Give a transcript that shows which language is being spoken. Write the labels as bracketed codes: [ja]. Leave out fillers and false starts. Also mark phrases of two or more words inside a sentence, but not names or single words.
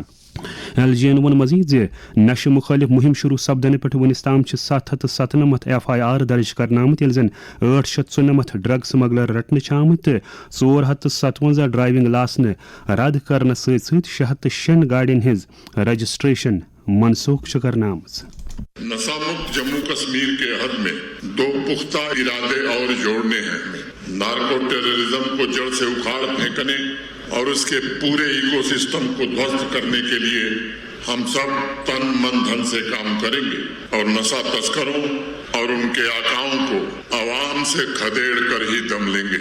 [ks] LG ون مزید نشہ مخالف مہم شروع سپدن پہ ونس تام 797 FIR درج کرنا آمت یل زن 894 [en] drug smuggler [ks] رٹنے آمت 457 [en] driving license [ks] رد کرنے ست 606 گاڑین ہز رجسٹریشن منسوخ کرنا آمت. [hi] नशा मुक्त जम्मू कश्मीर के हद में 2 पुख़्ता इरादे और जोड़ने हैं. [en] narco terrorism [hi] को जड़ से उखाड़ फेंकने और इस के पूरे इकोसिस्टम को ध्वस्त करने के लिए हम सब तन मन धन से काम करेंगे और नशा तस्करों और उन के आक़ाओं को अवाम से खदेड़ कर ही दम लेंगे.